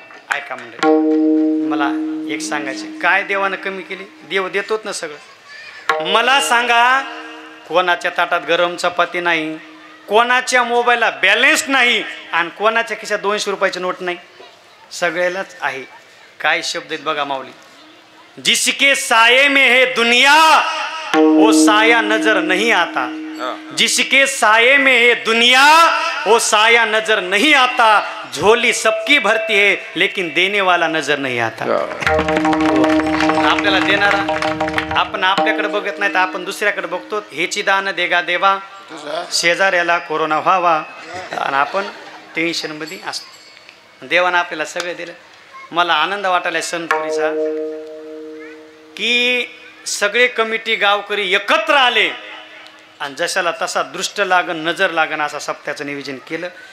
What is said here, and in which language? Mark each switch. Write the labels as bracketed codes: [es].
[mr] ऐका म्हणजे मला एक सांगायचे काय देवानं कमी केली. देव देतोच ना सगळं. मला सांगा कोणाच्या ताटात गरम चपाती नाही, कोणाच्या मोबाईलला बॅलन्स नाही आणि कोणाच्या खिशात 200 रुपयाची नोट नाही. सगळ्यालाच आहे. काय शब्द आहेत बघा माऊली. [hi] जिसके साये में है दुनिया वो साया नजर नहीं आता. जिसके साये में है दुनिया वो साया नजर नहीं आता. झोली सबकी भरती है लेकिन देने वाला नजर नहीं आता. [mr] आपल्याला देणारा आपण आपल्याकडे बघत नाही तर आपण दुसऱ्याकडे बघतो. हेची दान देगा देवा, शेजाऱ्याला कोरोना व्हावा आणि आपण टेन्शन मध्ये असतो. देवानं आपल्याला सगळं दिलं. मला आनंद वाटायला सणपुरीचा की सगळे कमिटी गावकरी एकत्र आले आणि जशाला तसा दृष्ट लागन नजर लागन असा सप्त्याचं नियोजन केलं.